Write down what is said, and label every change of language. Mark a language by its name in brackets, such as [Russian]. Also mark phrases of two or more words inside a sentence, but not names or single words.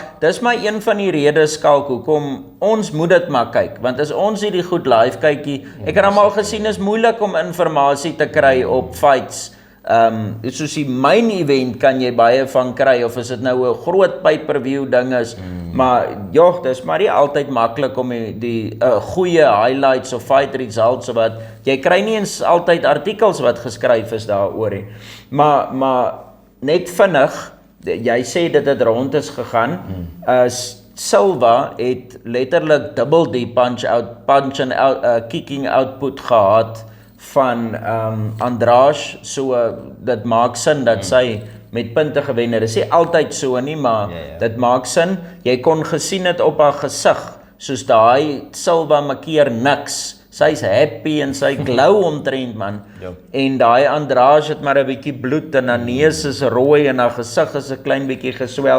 [Afrikaans] Dis maar een van die redes skalk hoekom ons moet dit maar kyk, want as ons hierdie goed live kykie, ek het almal gesien is moeilik om inligting te kry op fights. Soos die [English] main event [Afrikaans] kan jy baie van kry, of is dit nou 'n groot pay-per-view ding is, maar joh, dis maar nie altyd maklik om die goeie highlights of [English] fight results [Afrikaans] of wat, jy kry nie eens altyd artikels wat geskryf is daaroor nie, maar net vinnig, jy sê dit het rond is gegaan, Silva het letterlik dubbel die [English] punch and kicking output [Afrikaans] gehad van Andrade, so dit maak sin dat sy met punte gewen het. Dit is nie altyd so nie, maar dit maak sin. Jy kon gesien het op haar gesig, soos daai Silva makkeer niks. Sy's happy en sy glow omtrent man. En daai Andrade het maar 'n bietjie bloed en haar neus is rooi en haar gesig is 'n klein bietjie geswel.